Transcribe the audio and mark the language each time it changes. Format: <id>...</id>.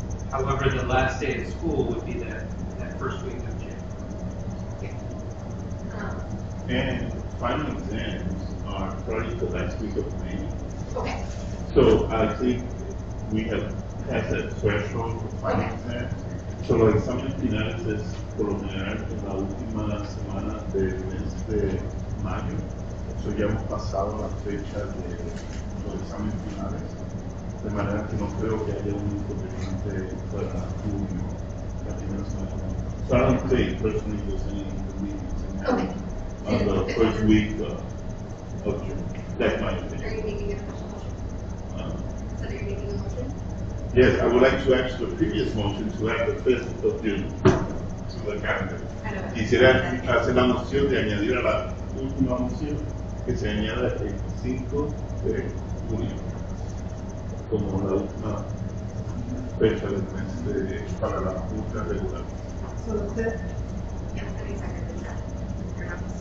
<en>However, the last day of school would be that first week of June. And final exams are probably the last week of May. Okay, So I think we have passed that threshold for final exams.</en> <es>So los exámenes finales es por lo general en la última semana del mes de mayo. So ya hemos pasado la fecha de los exámenes finales. De manera que no creo que haya un inconveniente para junio, la primera semana.</es> <en>So I don't think personally there's any inconvenience okay. on the first week of June. That's my Are opinion. you making a special motion? So you're making a motion? Yes, I would like to add to the previous motion to add the 5th of June to the calendar.</en> <es>Quisiera hacer la moción de añadir a la última moción que se añada el 5 de junio como la última fecha del mes para la junta regular.</es> <en>So the fifth, Yeah, that makes sense. Fair enough.</en>